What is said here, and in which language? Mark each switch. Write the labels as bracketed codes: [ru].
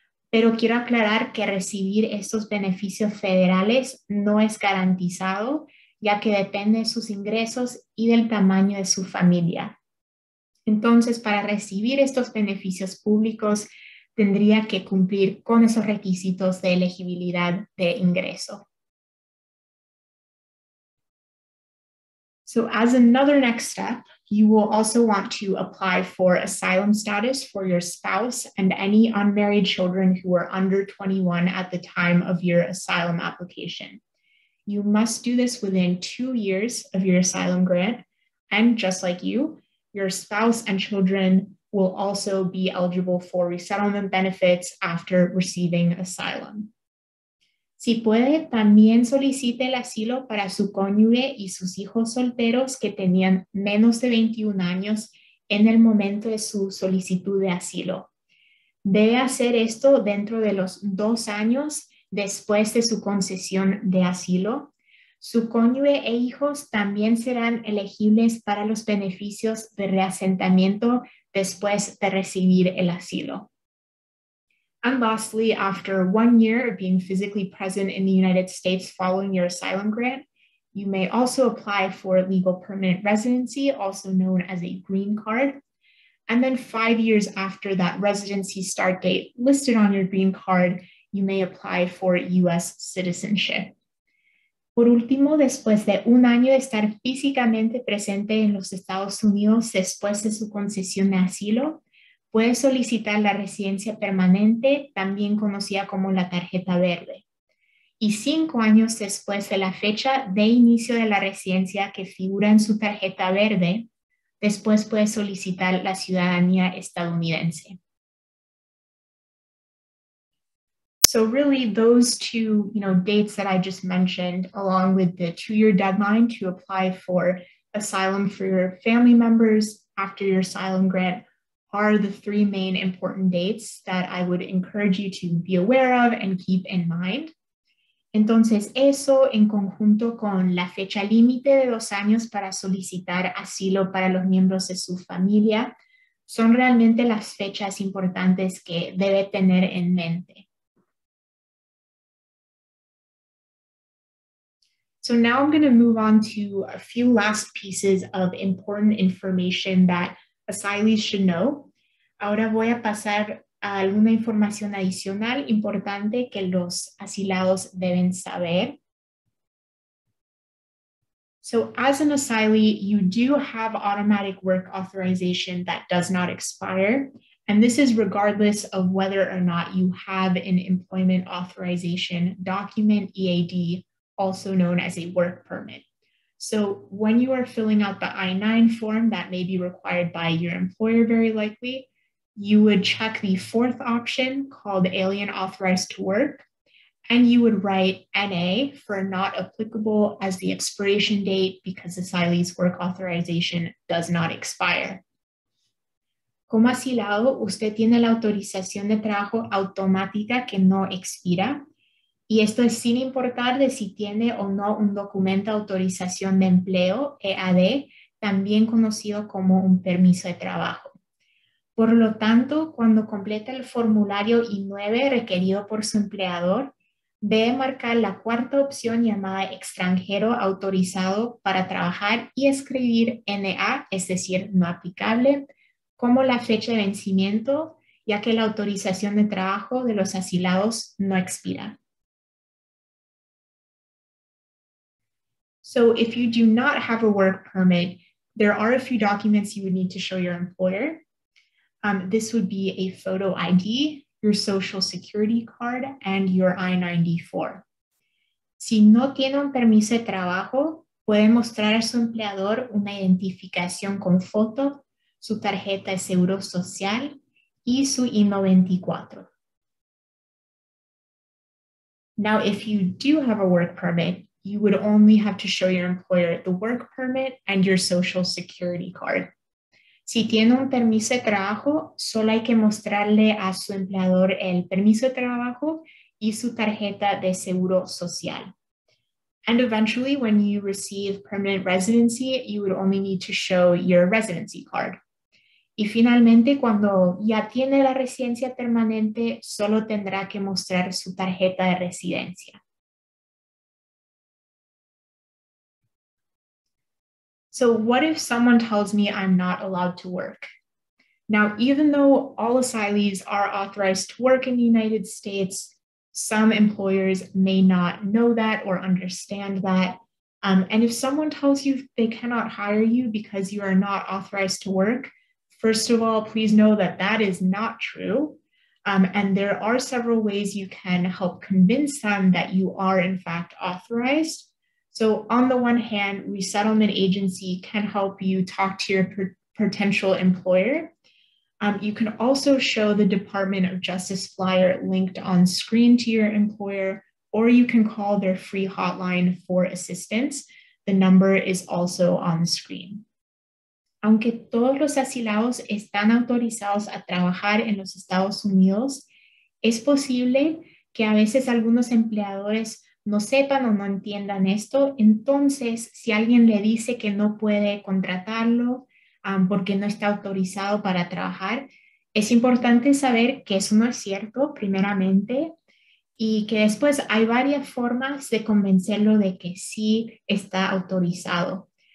[es] Pero quiero aclarar que recibir estos beneficios federales no es garantizado, ya que depende de sus ingresos y del tamaño de su familia. Entonces, para recibir estos beneficios públicos, tendría que cumplir con esos requisitos de elegibilidad de ingreso. [en] So as another next step, you will also want to apply for asylum status for your spouse and any unmarried children who are under 21 at the time of your asylum application. You must do this within 2 years of your asylum grant, and just like you, your spouse and children will also be eligible for resettlement benefits after receiving asylum. [es] Si puede, también solicite el asilo para su cónyuge y sus hijos solteros que tenían menos de 21 años en el momento de su solicitud de asilo. Debe hacer esto dentro de los 2 años después de su concesión de asilo. Su cónyuge e hijos también serán elegibles para los beneficios de reasentamiento después de recibir el asilo. [en] And lastly, after 1 year of being physically present in the United States following your asylum grant, you may also apply for legal permanent residency, also known as a green card. And then 5 years after that residency start date listed on your green card, you may apply for U.S. citizenship. [es] Por último, después de 1 año de estar físicamente presente en los Estados Unidos después de su concesión de asilo, puede solicitar la residencia permanente, también conocida como la tarjeta verde. Y 5 años después de la fecha de inicio de la residencia que figura en su tarjeta verde, después puede solicitar la ciudadanía estadounidense. [en] So really those two, dates that I just mentioned, along with the 2-year deadline to apply for asylum for your family members after your asylum grant, are the three main important dates that I would encourage you to be aware of and keep in mind. [es] Entonces, eso en conjunto con la fecha límite de 2 años para solicitar asilo para los miembros de su familia son realmente las fechas importantes que debe tener en mente. [en] So now I'm going to move on to a few last pieces of important information that asylees should know. [es] Ahora voy a pasar a alguna información adicional importante que los asilados deben saber. [en] So as an asylee, you do have automatic work authorization that does not expire. And this is regardless of whether or not you have an employment authorization document, EAD, also known as a work permit. So when you are filling out the I-9 form that may be required by your employer, very likely, you would check the fourth option called Alien Authorized to Work, and you would write NA for not applicable as the expiration date because asylee's work authorization does not expire. [es] Como asilado, usted tiene la autorización de trabajo automática que no expira, y esto es sin importar de si tiene o no un documento de autorización de empleo, EAD, también conocido como un permiso de trabajo. Por lo tanto, cuando completa el formulario I-9 requerido por su empleador, debe marcar la cuarta opción llamada extranjero autorizado para trabajar y escribir NA, es decir, no aplicable, como la fecha de vencimiento, ya que la autorización de trabajo de los asilados no expira. [en] So if you do not have a work permit, there are a few documents you would need to show your employer. This would be a photo ID, your social security card, and your I-94. [es] Si no tiene un permiso de trabajo, puede mostrar a su empleador una identificación con foto, su tarjeta de seguro social y su I-94. [en] Now, if you do have a work permit, you would only have to show your employer the work permit and your social security card. [es] Si tiene un permiso de trabajo, solo hay que mostrarle a su empleador el permiso de trabajo y su tarjeta de seguro social. [en] And eventually, when you receive permanent residency, you would only need to show your residency card. [es] Y finalmente, cuando ya tiene la residencia permanente, solo tendrá que mostrar su tarjeta de residencia. [en] So what if someone tells me I'm not allowed to work? Now, even though all asylees are authorized to work in the United States, some employers may not know that or understand that. And if someone tells you they cannot hire you because you are not authorized to work, first of all, please know that that is not true. And there are several ways you can help convince them that you are in fact authorized. So on the one hand, resettlement agency can help you talk to your potential employer. You can also show the Department of Justice flyer linked on screen to your employer, or you can call their free hotline for assistance. The number is also on the screen. [es] Aunque todos los asilados están autorizados a trabajar en los Estados Unidos, es posible que a veces algunos empleadores no sepan o no entiendan esto. Entonces, si alguien le dice que no puede contratarlo porque no está autorizado para trabajar, es importante saber que eso no es cierto, primeramente, y que después hay varias formas de convencerlo de que sí está autorizado.